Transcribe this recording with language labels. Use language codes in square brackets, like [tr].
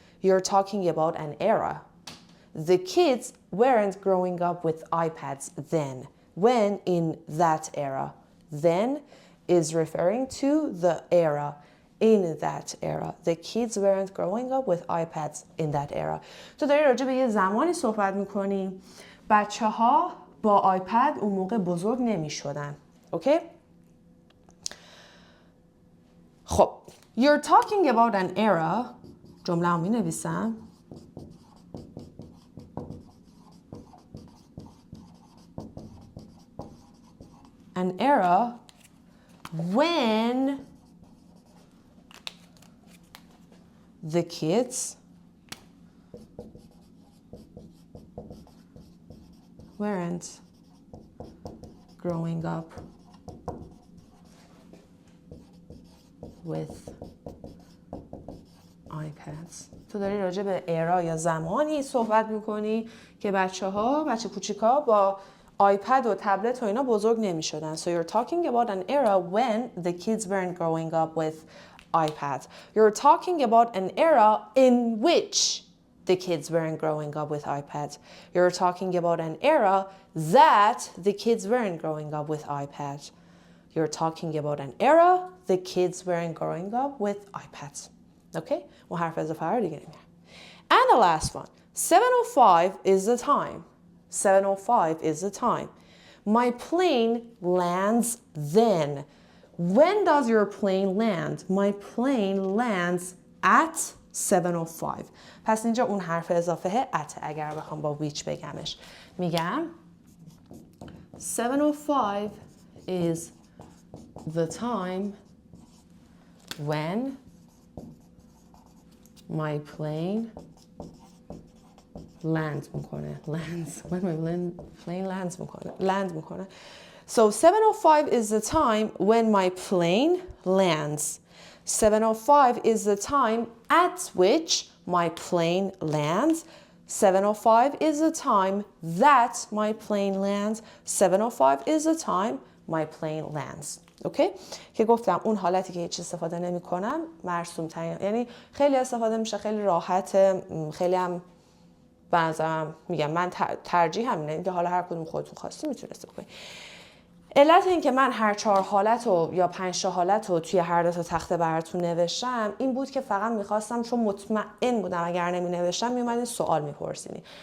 [en] You're talking about an era. The kids weren't growing up with iPads then. When in that era. Then is referring to the era. In that era. The kids weren't growing up with iPads in that era. [fa] تو داری راجع به یه زمانی صحبت میکنی بچه ها با آیپد اون موقع بزرگ نمی شدن. اوکی؟ خب [en] You're talking about an era. [fa] جمله هم می نویسم. [en] An era when the kids weren't growing up with iPads. [fa] تو داری راجع به era یا زمانی صحبت میکنی که بچه کوچیکا با آیپد و تبلت و اینا بزرگ نمی شدن. [en] So you're talking about an era when the kids weren't growing up with iPads. You're talking about an era in which the kids weren't growing up with iPads. You're talking about an era that the kids weren't growing up with iPads. You're talking about an era the kids weren't growing up with iPads. Okay? [fa] اون حرف اضافه رو دیگه نمیارم. [en] And the last one. 7:05 is the time. 7:05 is the time. My plane lands then. When does your plane land? My plane lands at 7:05. [fa] پس اینجا اون حرف اضافه at اگر بخوام با which بگمش. میگم [en] 7:05 is the time when my plane land [fa] میکنه. [en] When my plane land [fa] میکنه. [en] So 7:05 is the time when my plane lands. 7:05 is the time at which my plane lands. 7:05 is the time that my plane lands. 7:05 is the time my plane lands. [fa] اوکی؟ که گفتم اون حالتی که هیچ استفاده نمی کنم مرسوم ترین، یعنی خیلی استفاده میشه، خیلی راحته، خیلی هم به نظرم میگم من ترجیح همینه، اینکه حالا هر کدوم خودتون خواستی میتونید بکنید. علت این که من هر 4 حالت رو یا 5 حالت رو توی هر دو تا تخته براتون نوشتم این بود که فقط میخواستم، چون مطمئن بودم اگر نمی نوشتم میومدین سوال میپرسینی.